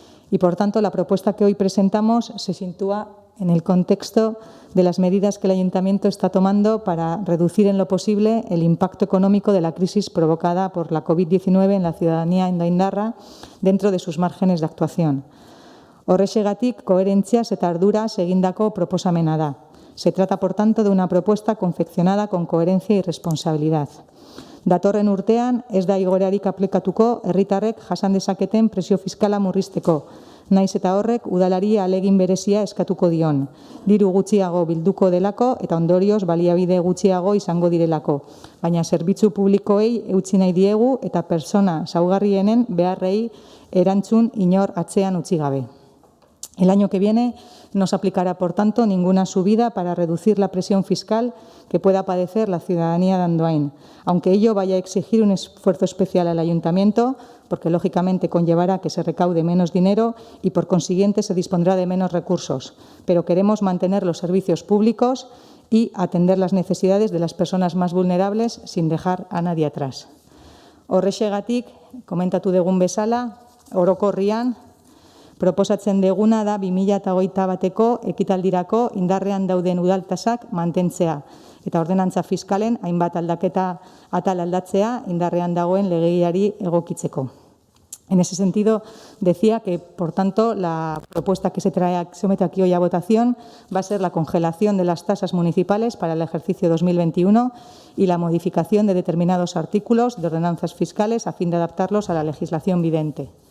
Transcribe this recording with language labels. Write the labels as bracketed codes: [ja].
[es] Y por tanto, la propuesta que hoy presentamos se sitúa en el contexto de las medidas que el Ayuntamiento está tomando para reducir en lo posible el impacto económico de la crisis provocada por la COVID-19 en la ciudadanía endoaindarra dentro de sus márgenes de actuación. [eu] Horrexegatik, koherentziaz eta arduraz egindako proposamena da. [es] Se trata, por tanto, de una propuesta confeccionada con coherencia y responsabilidad. [eu] Datorren urtean, ez da igoerarik aplikatuko herritarrek jasan dezaketen presio fiskala murrizteko, naiz eta horrek udalari ahalegin berezia eskatuko dion, diru gutxiago bilduko delako eta ondorioz baliabide gutxiago izango direlako, baina zerbitzu publikoei eutsi nahi diegu eta pertsona zaurgarrienen beharrei erantzun inor atzean utzi gabe. [es] El año que viene no se aplicará, por tanto, ninguna subida para reducir la presión fiscal que pueda padecer la ciudadanía de Andoain, aunque ello vaya a exigir un esfuerzo especial al Ayuntamiento, porque lógicamente conllevará que se recaude menos dinero y por consiguiente se dispondrá de menos recursos. Pero queremos mantener los servicios públicos y atender las necesidades de las personas más vulnerables sin dejar a nadie atrás. [eu] Horrexegatik, komentatu dugun bezala, orokorrian, proposatzen deguna da 2021eko ekitaldirako indarrean dauden udaltasak mantentzea eta ordenantza fiskalen hainbat aldaketa atal aldatzea indarrean dagoen legeari egokitzeko. [es] En ese sentido, decía que, por tanto, la propuesta que se somete aquí hoy a votación va a ser la congelación de las tasas municipales para el ejercicio 2021 y la modificación de determinados artículos de ordenanzas fiscales a fin de adaptarlos a la legislación vigente.